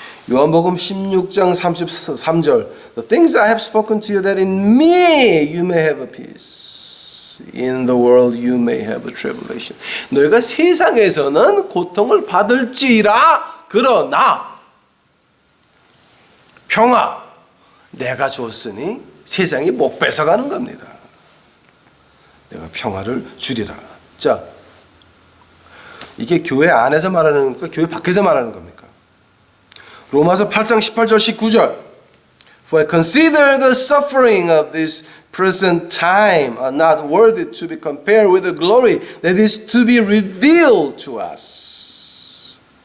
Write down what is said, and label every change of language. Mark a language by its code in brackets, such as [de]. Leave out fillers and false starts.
[ko] 요한복음 16장 33절 [en] The things I have spoken to you that in me you may have a peace. In the world you may have a tribulation. [ko] 너희가 세상에서는 고통을 받을지라 그러나 평화 내가 줬으니 세상이 못 뺏어가는 겁니다. 내가 평화를 주리라. 자, 이게 교회 안에서 말하는 겁니까? 교회 밖에서 말하는 겁니까? 로마서 8장 18절 19절 [en] For I consider the suffering of this present time are not worthy to be compared with the glory that is to be revealed to us.